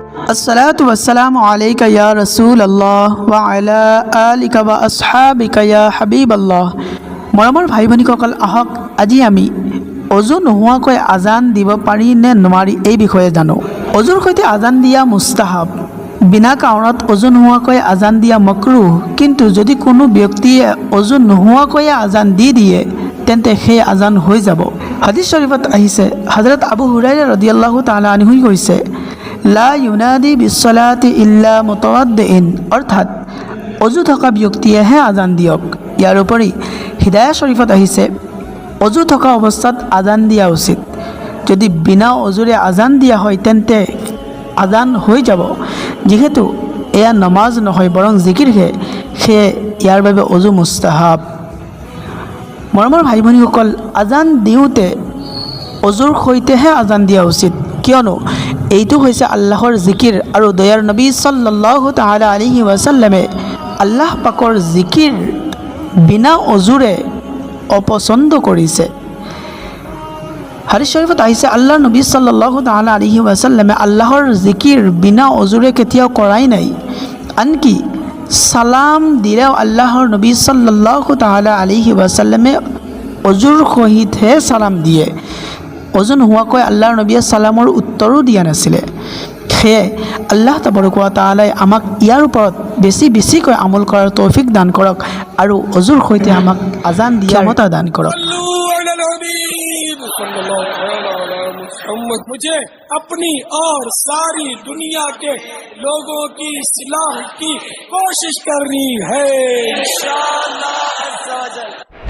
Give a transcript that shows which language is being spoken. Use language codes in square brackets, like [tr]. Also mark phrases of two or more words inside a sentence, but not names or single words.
[ar] الصلاة والسلام عليك يا رسول الله وعلى آلك وأصحابك يا حبيب الله. [as] মৰমৰ ভাই ভনীসকল, আহক আজি আমি অজু নোহোৱাকৈ আজান দিব পাৰি নে নোৱাৰি এই বিষয়ে জানো। অজুৰ সৈতে আজান দিয়া মুস্তাহাব, বিনা কাৰণত অজু নোহোৱাকৈ আজান দিয়া মকৰুহ। কিন্তু যদি কোনো ব্যক্তিয়ে অজু নোহোৱাকৈ আজান দি দিয়ে তেন্তে সেই আজান হৈ যাব। হাদিস শৰীফত আহিছে, হযরত আবু হুৰাইৰা [ar] رضي الله تعالى عنه [as] কৈছে, [ar] لا ينادي بالصلاة إلا متوضئ, [as] অৰ্থাৎ অজু থকা ব্যক্তিয়েহে আজান দিয়ক। ইয়াৰ উপৰি হিদায়া শৰীফত আহিছে, অজু থকা অৱস্থাত আজান দিয়া উচিত। যদি বিনা অজুৰে আজান দিয়া হয় তেন্তে আজান হৈ যাব। যিহেতু এয়া নমাজ নহয় বৰং জিকিৰহে, সেয়ে ইয়াৰ বাবে অজু মুস্তাহাব। মৰমৰ ভাই ভনীসকল, আজান দিওঁতে অজুৰ সৈতেহে আজান দিয়া উচিত, কিয়নো এইটো হৈছে আল্লাহৰ জিকিৰ আৰু দয়াৰ নবী [ar] صلى الله تعالى عليه وسلم [as] আল্লাহ পাকৰ জিকিৰ বিনা অজুৰে অপছন্দ কৰিছে। হাদিস শৰীফত আহিছে, আল্লাহৰ নবী [ar] صلى الله تعالى عليه وسلم [as] আল্লাহৰ জিকিৰ বিনা অজুৰে কেতিয়াও কৰাই নাই। আনকি সালাম দিলেও আল্লাহৰ নবী [ar] صلى الله تعالى عليه وسلم [as] অজুৰ সহিতহে সালাম দিয়ে। অজু নোহোৱাকৈ আল্লাহৰ নবীয়ে সালামৰ উত্তৰো দিয়া নাছিলে। সেয়ে আল্লাহ তাবাৰক ওয়া তাআলাই আমাক ইয়াৰ ওপৰত বেছিকৈ আমল কৰাৰ তৌফিক দান কৰক আৰু অজুৰ সৈতে আমাক আজান দিয়াৰ ক্ষমতা দান কৰক। [hi] मुझे अपनी और सारी दुनिया के लोगों की इस्लाह की कोशिश करनी है इंशाअल्लाह।